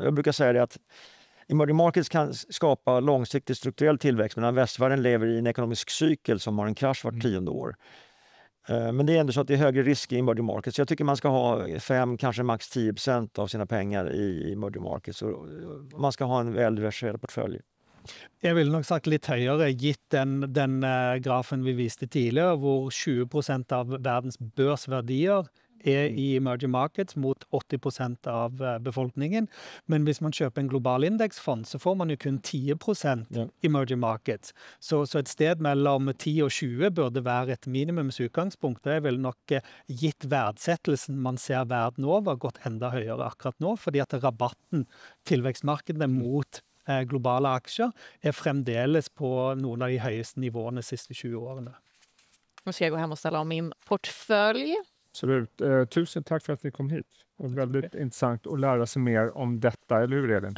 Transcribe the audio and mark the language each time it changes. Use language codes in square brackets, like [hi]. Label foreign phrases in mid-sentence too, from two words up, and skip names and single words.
[sv] Jag brukar säga det att [en] emerging markets [sv] kan skapa långsiktig strukturell tillväxt, medan västvärlden lever i en ekonomisk cykel som har en krasch vart 10:e år. Men det är ändå så att det är högre risk i [en] emerging markets. [sv] Så jag tycker man ska ha 5, kanske max 10% av sina pengar i [en] emerging markets. [sv] Och man ska ha en väl diversifierad portfölj. [no] Jeg ville nok sagt litt høyere, gitt den grafen vi viste tidligere, hvor 20% av verdens børsverdier er i [en] emerging markets [no] mot 80% av befolkningen. Men hvis man kjøper en global indeksfond, så får man jo kun 10% [en] emerging markets. [no] Så et sted mellom 10 og 20 burde være et minimumsutgangspunkt. Og jeg ville nok gitt verdsettelsen man ser verden over, gått enda høyere akkurat nå, fordi at rabatten tilvekstmarkedene mot globala aksjer är fremdeles på [sv] någon av de högsta nivåerna de sista 20 åren. Nu ska jag gå hem och ställa om min portfölj. Absolut. Tusen tack för att ni kom hit. Det var väldigt intressant att lära sig mer om detta, eller hur Elin?